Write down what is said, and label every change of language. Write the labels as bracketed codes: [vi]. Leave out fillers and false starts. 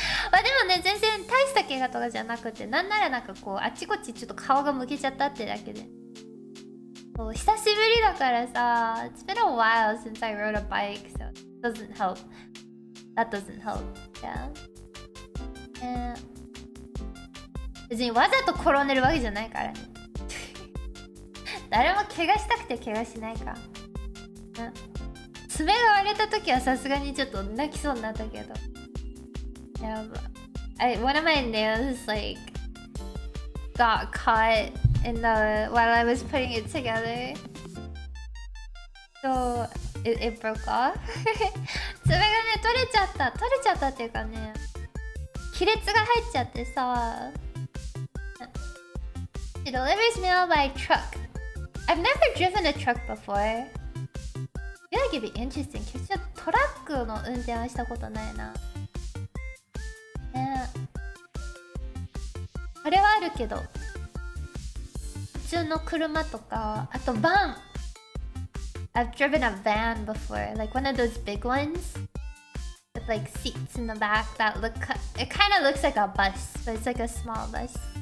[ja] まあでもね、全然大した怪我とかじゃなくて、なんならなんかこうあっちこっちちょっと顔がむけちゃったってだけで。そう久しぶりだからさ、 [en] It's been a while since I rode a bike, so it doesn't help. That doesn't help. Yeah. [ja] 別にわざと転んでるわけじゃないからね。誰も怪我したくて怪我しないか。爪が割れた時はさすがにちょっと泣きそうになったけど。 [en] Yeah, one of my nails like got caught in the while I was putting it together. So it broke off. [ja] 爪がね取れちゃったっていうかね、亀裂が入っちゃってさ。 [en] She delivers mail by truck. I've never driven a truck before. I feel like it'd be interesting. [ja] 決してトラックの運転はしたことないな。あれはあるけど、普通の車とか、あとバン。 [en] I've driven a van before, like one of those big ones with like seats in the back that look. It kind of looks like a bus, but it's like a small bus.